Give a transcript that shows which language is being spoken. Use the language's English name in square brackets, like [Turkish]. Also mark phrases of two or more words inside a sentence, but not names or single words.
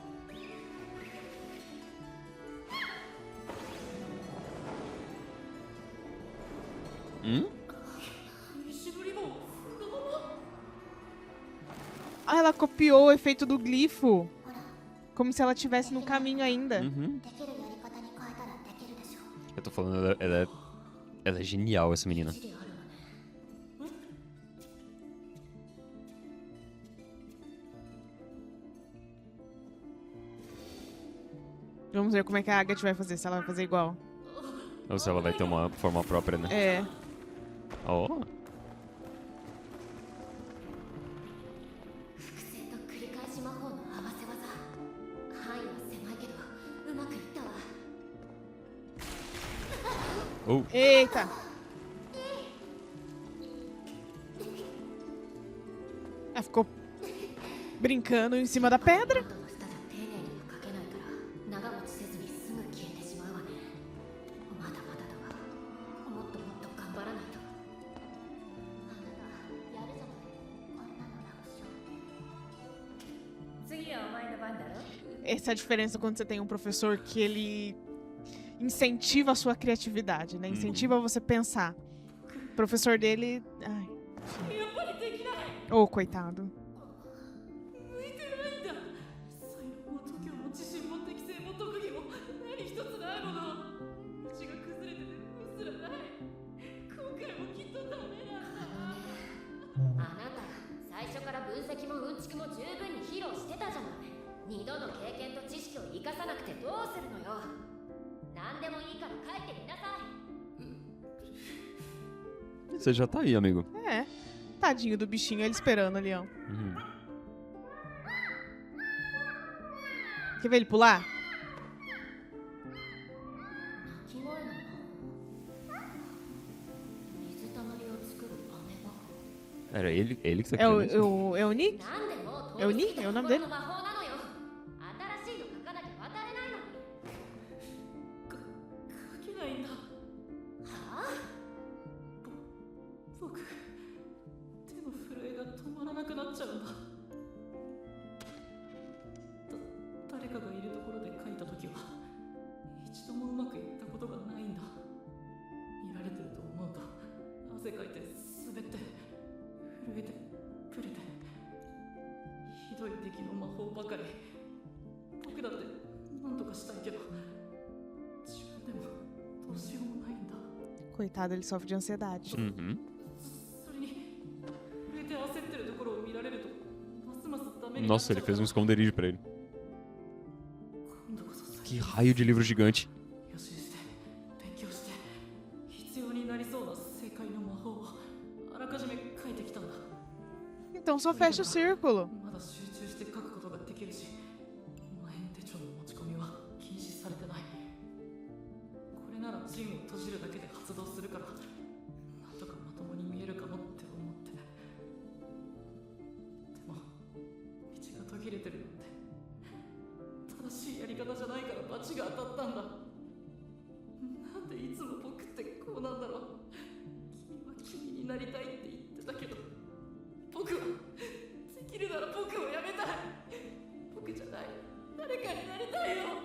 [Portuguese] Ah, ela copiou o efeito do glifo. Como se ela estivesse no caminho ainda. [Japanese] できるやり方に変えたらできるでしょ [Portuguese] Eu tô falando, ela é genial, essa menina. [Japanese] 一理あるわね [Portuguese] Vamos ver como é que a Agatha vai fazer, se ela vai fazer igual. Ou se ela vai ter uma forma própria, né? É. Ó. [Japanese] 複製と繰り返し魔法の合わせ技範囲は狭いけどうまくいったわ Oh. [Portuguese] Eita. Ela ficou brincando em cima da pedra. [Japanese] あとの下じゃ丁寧には書けないから長持ちせずにすぐ消えてしまうわねまだまだだわもっともっと頑張らないとあなたやるじゃないこんなの楽勝次はお前の番だろ [Portuguese] Essa é a diferença quando você tem um professor que ele incentiva a sua criatividade, né? Incentiva você a pensar. O professor dele... Ai, [Japanese] やっぱりできない [Portuguese] ô, coitado. [Japanese] 向いてないんだ才能も度胸も自信も適性も特技も何一つないもの道が崩れててうすらない今回もきっとダメなんだあなた最初から分析もうんちくも十分に披露してたじゃない二度の経験と知識を生かさなくてどうするのよ何でもいいから帰ってみなさい [Portuguese] Você já tá aí, amigo. É. Tadinho do bichinho, ele esperando ali, ó. Uhum. Quer ver ele pular? [Japanese] 鳴き声の水たまりを作る雨箱 [Portuguese] Era ele que tá É o, criando isso? é o Nick? [Japanese] なんでもう [Portuguese] É o Nick? É o nome dele? [Japanese] の魔法なのよ新しいの書かなきゃ渡れないのに書けないんだはあ僕手の震えが止まらなくなっちゃうんだ誰かがいるところで書いた時は一度もうまくいったことがないんだ見られてると思うと汗かいて滑って震えてプレてひどい出来の魔法ばかり僕だって何とかしたいけど自分でもどうしようもないんだ [Portuguese] Coitado, ele sofre de ansiedade. Uhum. [Japanese] それに震えて焦ってるところを見られるとますますダメになっ [Portuguese] Nossa, [Japanese] ちゃ [Portuguese] ele [Japanese] う [Portuguese] fez um esconderijo pra ele. [Japanese] 今度こそ [Portuguese] Que raio de livro gigante. [Japanese] 予習して勉強して必要になりそうな正解の魔法をあらかじめ書いてきたんだ [Portuguese] Então só fecha o círculo. [Japanese] まだ集中して書くことができるし前の手帳の持ち込みは禁止されてないこれなら陣を閉じるだけで発動するからなんとかまともに見えるかもって思ってでも道が途切れてるなんて正しいやり方じゃないから罰が当たったんだなんでいつも僕ってこうなんだろう君は君になりたいって言ってたけど僕はできるなら僕をやめたい僕じゃない誰かになりたいよ